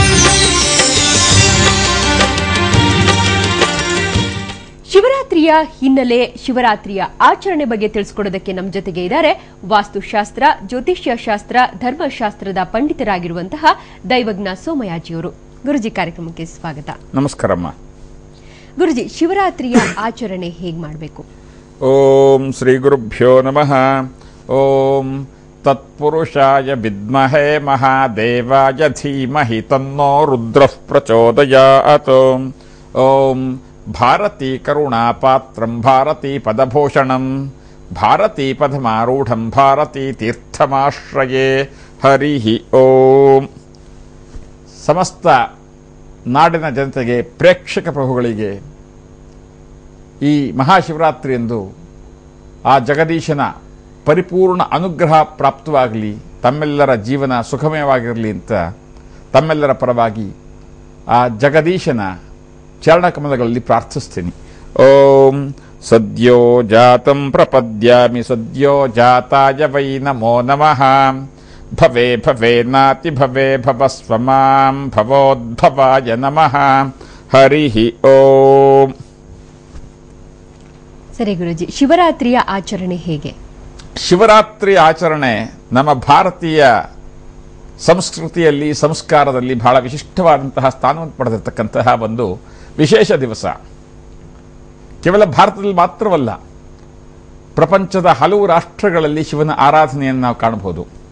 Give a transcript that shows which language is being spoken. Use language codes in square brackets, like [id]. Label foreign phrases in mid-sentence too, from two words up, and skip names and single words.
[kn] ಶಿವರಾತ್ರಿಯ ಹಿನ್ನೆಲೆ, ಶಿವರಾತ್ರಿಯ ಆಚರಣೆ ಬಗ್ಗೆ ತಿಳಿಸಿಕೊಡೋದಕ್ಕೆ ನಮ್ಮ ಜೊತೆಗೆ ಇದ್ದಾರೆ ವಾಸ್ತುಶಾಸ್ತ್ರ, ಜ್ಯೋತಿಷ್ಯ ಶಾಸ್ತ್ರ, ಧರ್ಮಶಾಸ್ತ್ರದ ಪಂಡಿತರಾಗಿರುವಂತಹ ದೈವಜ್ಞ ಸೋಮಯಾಜಿಯವರು. ಗುರುಜಿ, ಕಾರ್ಯಕ್ರಮಕ್ಕೆ ಸ್ವಾಗತ. ನಮಸ್ಕಾರಮ್ಮ. ಗುರುಜಿ, ಶಿವರಾತ್ರಿಯ ಆಚರಣೆ ಹೇಗೆ ಮಾಡಬೇಕು? [sa] ಓಂ ಶ್ರೀ ಗುರುಭ್ಯೋ ನಮಃ. ಓಂ ತತ್ಪುರುಷಾಯ ವಿದ್ಮಹೇ ಮಹಾದೇವಾಯ ಧೀಮಹಿ ತನ್ನೋ ರುದ್ರಃ ಪ್ರಚೋದಯಾತ್. ಓಂ ಭಾರತೀ ಕರುಣಾಪಾತ್ರಂ ಭಾರತೀ ಪದಭೂಷಣಂ ಭಾರತೀ ಪದಮಾರೂಢಂ ಭಾರತೀ ತೀರ್ಥಮಾಶ್ರಯೇ. ಹರಿ ಓಂ. [kn] ಸಮಸ್ತ ನಾಡಿನ ಜನತೆಗೆ, ಪ್ರೇಕ್ಷಕ ಪ್ರಭುಗಳಿಗೆ ಈ ಮಹಾಶಿವರಾತ್ರಿಯಂದು ಆ ಜಗದೀಶನ ಪರಿಪೂರ್ಣ ಅನುಗ್ರಹ ಪ್ರಾಪ್ತವಾಗಲಿ, ತಮ್ಮೆಲ್ಲರ ಜೀವನ ಸುಖಮಯವಾಗಿರಲಿ ಅಂತ ತಮ್ಮೆಲ್ಲರ ಪರವಾಗಿ ಆ ಜಗದೀಶನ ಚರಣಕಮಲಗಳಲ್ಲಿ ಪ್ರಾರ್ಥಿಸ್ತೀನಿ. [sa] ಓಂ ಸದ್ಯೋ ಜಾತಂ ಪ್ರಪದ್ಯಾಮಿ ಸದ್ಯೋ ಜಾತಾಯ ವೈ ನಮೋ ನಮಃ. ಭವೇ ಭವೇ ನಾತಿ ಭವೇ ಭವಸ್ವ ಮಾಂ ಭವೋದ್ಭವಾಯ ನಮಃ. ಹರಿ ಓಂ. [kn] ಸರಿ ಗುರುಜಿ, ಶಿವರಾತ್ರಿಯ ಆಚರಣೆ ಹೇಗೆ? ಶಿವರಾತ್ರಿ ಆಚರಣೆ ನಮ್ಮ ಭಾರತೀಯ ಸಂಸ್ಕೃತಿಯಲ್ಲಿ, ಸಂಸ್ಕಾರದಲ್ಲಿ ಬಹಳ ವಿಶಿಷ್ಟವಾದಂತಹ ಸ್ಥಾನವನ್ನು ಪಡೆದಿರತಕ್ಕಂತಹ ಒಂದು ವಿಶೇಷ ದಿವಸ. ಕೇವಲ ಭಾರತದಲ್ಲಿ ಮಾತ್ರವಲ್ಲ, ಪ್ರಪಂಚದ ಹಲವು ರಾಷ್ಟ್ರಗಳಲ್ಲಿ ಶಿವನ ಆರಾಧನೆಯನ್ನು ನಾವು ಕಾಣಬಹುದು.